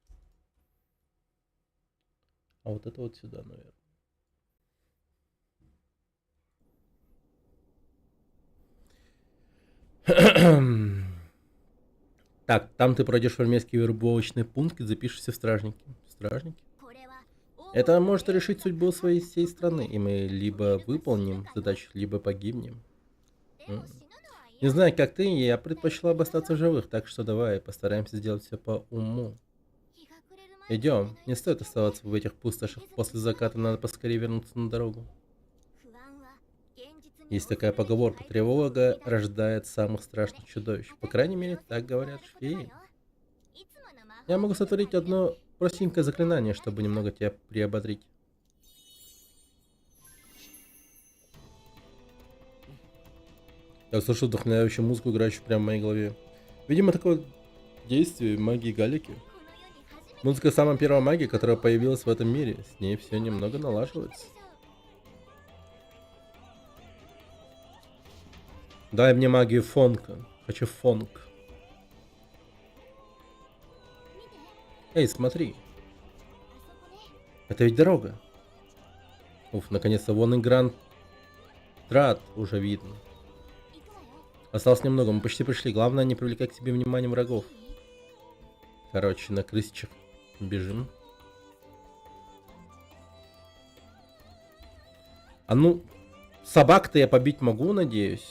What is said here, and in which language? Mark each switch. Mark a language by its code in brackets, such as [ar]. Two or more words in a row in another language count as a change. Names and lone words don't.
[ru] А вот это вот сюда, наверное. Так, там ты пройдешь армейский вербовочный пункт и запишешься в стражники. Стражники? [ja] これは [ru] Это может решить судьбу своей всей страны, и мы либо выполним задачу, либо погибнем. [ja] でも死ぬのは [ru] Не знаю, как ты, я предпочла бы остаться в живых, так что давай постараемся сделать все по уму. [ja] 日が暮れる前に [ru] Идем, не стоит оставаться в этих пустошах. После заката надо поскорее вернуться на дорогу. [ja] 不安は現実に [ru] Есть такая поговорка: тревога рождает самых страшных чудовищ. По крайней мере, так говорят феи. Я могу сотворить одно простенькое заклинание, чтобы немного тебя приободрить. Я слышу вдохновляющую музыку, играющую прямо в моей голове. Видимо, такое действие магии Галики. [ja] この世に初めて [ru] Музыка самая первая магия, которая появилась в этом мире. С ней все немного налаживается. Дай мне магию фонка. Хочу фонк. Эй, смотри. Это ведь дорога. Уф, наконец-то вон и Гранд Трат уже видно. [ja] 行くわよ [ru] Осталось немного, мы почти пришли. Главное не привлекать к себе внимание врагов. Короче, на крысичах бежим. А ну, собак-то я побить могу, надеюсь.